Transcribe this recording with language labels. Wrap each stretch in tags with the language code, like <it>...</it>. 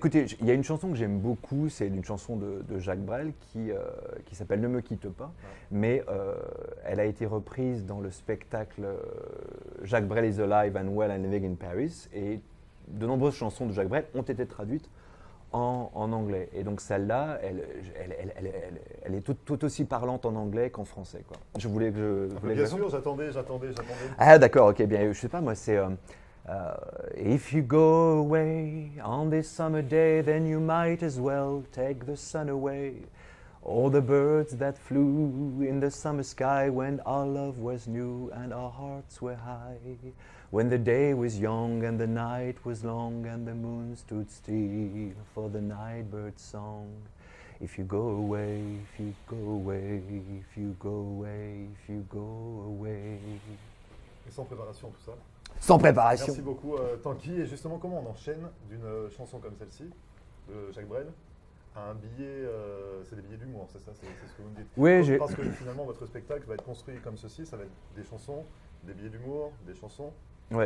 <fr>Écoutez, il y a une chanson que j'aime beaucoup, c'est une chanson de Jacques Brel qui s'appelle Ne me quitte pas, mais elle a été reprise dans le spectacle Jacques Brel is alive and well and living in Paris, et de nombreuses chansons de Jacques Brel ont été traduites en anglais. Et donc celle-là, elle est tout aussi parlante en anglais qu'en français, quoi. Je voulais que je... Bien sûr, j'attendais. Ah d'accord, ok, bien, je sais pas, moi c'est...</fr> <en>if you go away on this summer day, then you might as well take the sun away. All the birds that flew in the summer sky when our love was new and our hearts were high. When the day was young and the night was long and the moon stood still for the night bird's song. If you go away, if you go away, if you go away, if you go away.</en> <fr>Et sans préparation, tout ça? Sans préparation. Merci beaucoup Tanguy. Et justement, comment on enchaîne d'une chanson comme celle-ci, de Jacques Brel, à un billet, c'est des billets d'humour, c'est ça, c'est ce que vous me dites? Oui, parce que finalement, votre spectacle va être construit comme ceci, ça va être des chansons, des billets d'humour, des chansons. Ouais.</fr>